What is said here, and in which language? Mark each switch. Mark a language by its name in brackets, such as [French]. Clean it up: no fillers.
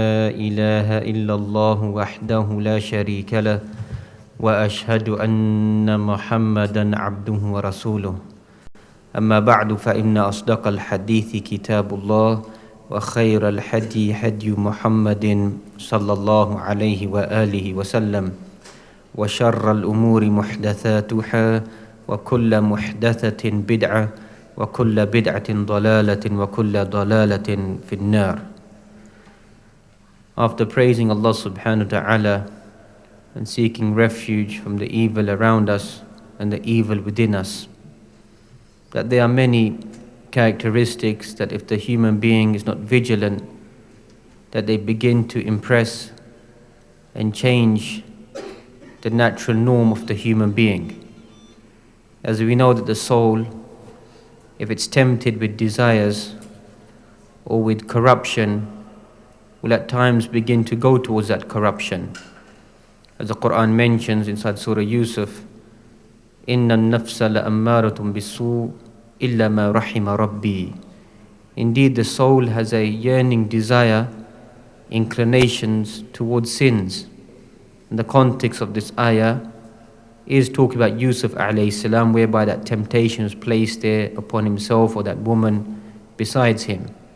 [Arabic] إله إلا الله وحده لا شريك له وأشهد أن محمدا عبده ورسوله أما بعد فإن أصدق الحديث كتاب الله وخير الهدي هدي محمد صلى الله عليه وآله وسلم وشر الأمور محدثاتها وكل محدثة بدعة وكل بدعة ضلالة وكل ضلالة في النار. [English] After praising Allah subhanahu wa ta'ala and seeking refuge from the evil around us and the evil within us, that there are many characteristics that if the human being is not vigilant, that they begin to impress and change the natural norm of the human being. As we know that the soul, if it's tempted with desires or with corruption, will at times begin to go towards that corruption. As the Quran mentions inside Surah Yusuf, [Arabic] إِنَّ النَّفْسَ لَأَمَّارَةٌ بِالسُّوءِ إِلَّا مَا رَحِمَ رَبِّي. [English] Indeed, the soul has a yearning desire, inclinations towards sins. And the context of this ayah is talking about Yusuf alayhi salam, whereby that temptation was placed there upon himself or that woman besides him.